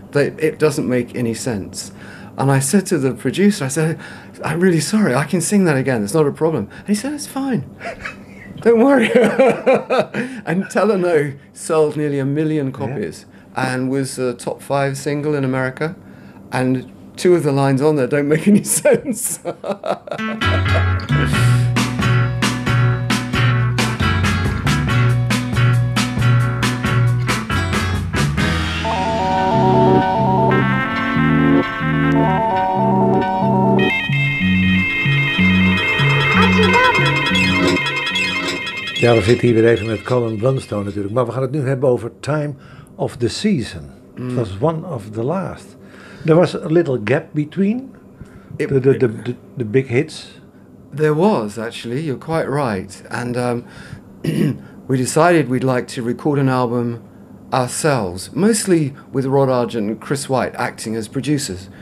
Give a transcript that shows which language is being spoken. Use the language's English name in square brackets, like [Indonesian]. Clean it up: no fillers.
[English] It doesn't make any sense. And I said to the producer, I said, I'm really sorry, I can sing that again, it's not a problem. And he said, it's fine. Don't worry. And Tell Her No sold nearly 1 million copies and was a top 5 single in America. And two of the lines on there don't make any sense. [Dutch] Ja, we zitten hier weer even met Colin Blunstone natuurlijk. Maar we gaan het nu hebben over Time of the Season. [English] It was one of the last. There was a little gap between the big hits. There was, actually. You're quite right. And we decided we'd like to record an album ourselves, mostly with Rod Argent and Chris White acting as producers.